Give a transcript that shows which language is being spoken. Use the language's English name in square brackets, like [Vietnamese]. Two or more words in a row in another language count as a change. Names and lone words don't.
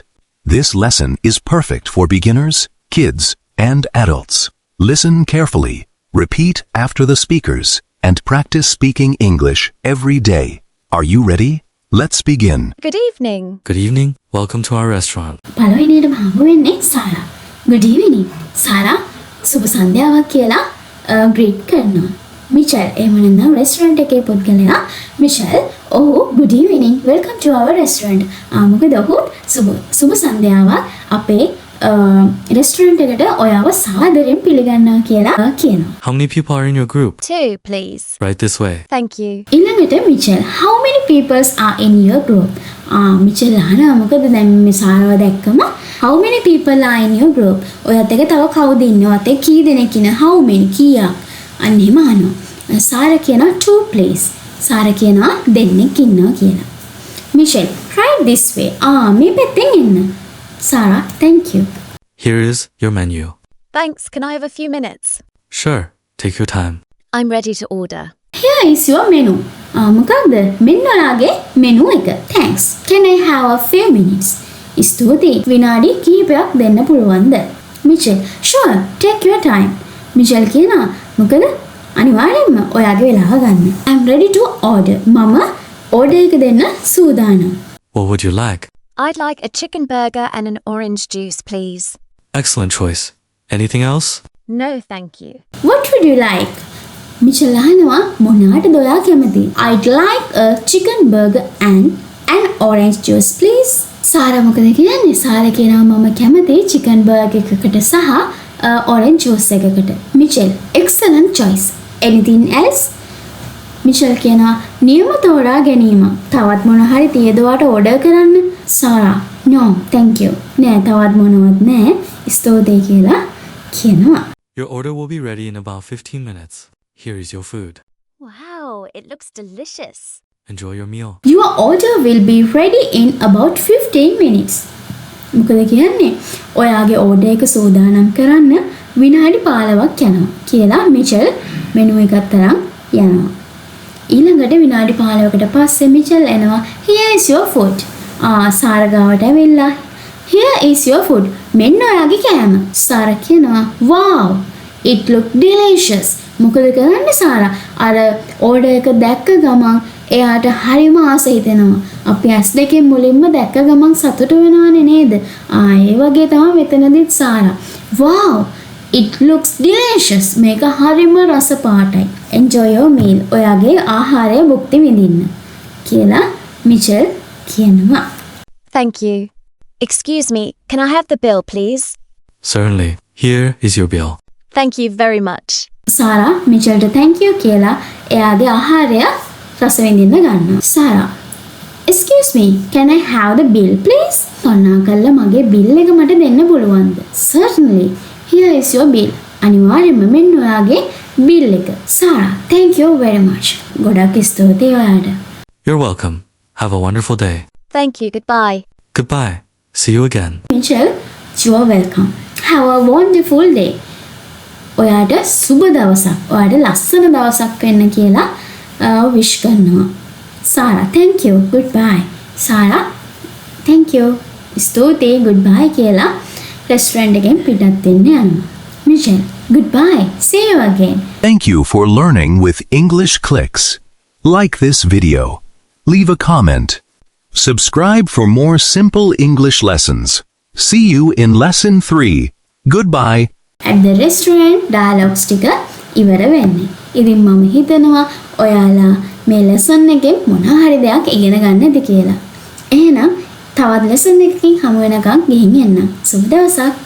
[English] This lesson is perfect for beginners, kids, and adults. Listen carefully, repeat after the speakers, and practice speaking English every day. Are you ready? Let's begin. Good evening. Good evening. Welcome to our restaurant. [Sinhala] පළවෙනියටම හමු වෙන්නේ සාරා. [English] Good evening. [Sinhala] සාරා සුබ සන්ධ්‍යාවක් කියලා greet කරනවා. මිචෙල් එහෙම නැත්නම් restaurant එකේ පුද්ගලයා මිචෙල් [English] good evening. Welcome to our restaurant. [Sinhala] මොකද ඔහු සුබ සන්ධ්‍යාවක් අපේ restaurant එකට ඔයාව සාදරයෙන් පිළිගන්නවා කියලා කියනවා. [English] How many people are in your group? 2, please. Right this way. Thank you. [Sinhala] ඊළඟට මිචෙල් [English] how many people are in your group? [Sinhala] මිචෙල් අහනවා මොකද දැන් මේ සාරාව දැක්කම [English] how many people are in your group? [Sinhala] ඔයත් එක තව කවුද ඉන්නව? අතේ කී දෙනෙක් ඉන්න? [English] how many කීයක්? [Sinhala] අන්න එහෙම අහනවා. සාරා කියනවා 2 please. සාරා කියනවා දෙන්නෙක් ඉන්නවා කියලා. මිචෙල් [English] right this way. [Sinhala] මේ පැත්තෙන් එන්න. [English] Sarah, thank you. Here is your menu. Thanks. Can I have a few minutes? Sure. Take your time. I'm ready to order. Here is your menu. [Sinhala] මොකක්ද? මෙන්න ඔයාගේ menu එක. [English] Thanks. Can I have a few minutes? [Sinhala] ස්තුතියි. විනාඩි කිහිපයක් දෙන්න පුළුවන්ද? [English] Mitchell, sure. Take your time. Mitchell [Sinhala] කියනවා මොකද? අනිවාර්යෙන්ම ඔයාගේ වෙලාව ගන්න. [English] I'm ready to order. [Sinhala] මම order එක දෙන්න සූදානම්. [English] What would you like? I'd like a chicken burger and an orange juice, please. Excellent choice. Anything else? No, thank you. What would you like? Mitchell [Sinhala] අහනවා මොනවටද ඔයා කැමති? [English] I'd like a chicken burger and an orange juice, please. [Sinhala] සාරා මොකද කියන්නේ? සාරා කියනවා මම කැමති [English] chicken burger [Sinhala] එකකට සහ [English] orange juice [Sinhala] එකකට. [English] Mitchell, excellent choice. Anything else? [Sinhala] මිෂෙල් කියනවා නියම තෝරා ගැනීම. තවත් මොන හරි තියද ඔයාට ඕඩර් කරන්න? [English] සාරා no thank you. [Sinhala] නෑ තවත් මොනවත් නෑ. ස්තුතියි කියලා කියනවා. [English] Your order will be ready in about 15 minutes. Here is your food. Wow, it looks delicious. Enjoy your meal. Your order will be ready in about 15 minutes. [Sinhala] මොකද කියන්නේ? ඔයාගේ ඕඩර් එක සූදානම් කරන්න විනාඩි 15ක් යනවා කියලා මිෂෙල් මෙනු එකත් තරම් යනවා. ඊළඟට විනාඩි 15කට පස්සේ මිචෙල් එනවා [English] here is your food. [Sinhala] සාරා ගාවට ඇවිල්ලා [English] here is your food. [Sinhala] මෙන්න ඔයාගේ කෑම. සාරා කියනවා [English] wow it look delicious. [Sinhala] මොකද කරන්නේ සාරා? අර ඕඩර් එක දැක්ක ගමන් එයාට හරිම ආස හිතෙනවා. අපි ඇස් දෙකෙන් මුලින්ම දැක්ක ගමන් සතුට වෙනවනේ නේද? ඒ වගේ තමයි මෙතනදිත් සාරා. [English] wow it looks delicious. [Sinhala] මේක හරිම රස පාටයි. [English] Enjoy your meal. [Sinhala] ඔයාගේ ආහාරය භුක්ති විඳින්න කියලා මිචෙල් කියනවා. [English] Thank you. Excuse me, can I have the bill, please? Certainly. Here is your bill. Thank you very much. [Sinhala] සාරා මිචෙල්ට thank you කියලා එයාගේ ආහාරය රස විඳින්න ගන්නවා. [English] සාරා Excuse me, can I have the bill, please? [Sinhala] කරුණාකරලා මගේ bill එක මට දෙන්න පුළුවන්ද? [English] Certainly. Here is your bill. [Sinhala] අනිවාර්යෙන්ම මෙන්න ඔයාගේ bill එක. [English] Sarah, thank you very much. [Sinhala] ගොඩක් ස්තුතියි ඔයාට. [English] You're welcome. Have a wonderful day. Thank you. Goodbye. Goodbye. See you again. Mitchell, you are welcome. Have a wonderful day. [Sinhala] ඔයාට සුබ දවසක්. ඔයාට ලස්සන දවසක් වෙන්න කියලා wish කරනවා. [English] Sarah, thank you. Goodbye. Sarah, thank you. [Sinhala] ස්තුතියි goodbye කියලා restaurant එකෙන් පිටත් වෙන්න යනවා. [English] Mitchell, goodbye. See you again. Thank you for learning with English Clicks. Like this video. Leave a comment. Subscribe for more simple English lessons. See you in lesson 3. Goodbye. At the restaurant dialogues [Sinhala] ටික ඉවර වෙන්නේ. ඉතින් මම හිතනවා ඔයාලා මේ lesson එකෙන් මොන හරි දෙයක් ඉගෙන ගන්න ඇති කියලා. එහෙනම් තවත් lesson එකකින් හමු වෙනකන් ගිහින් එන්න. සුබ දවසක්.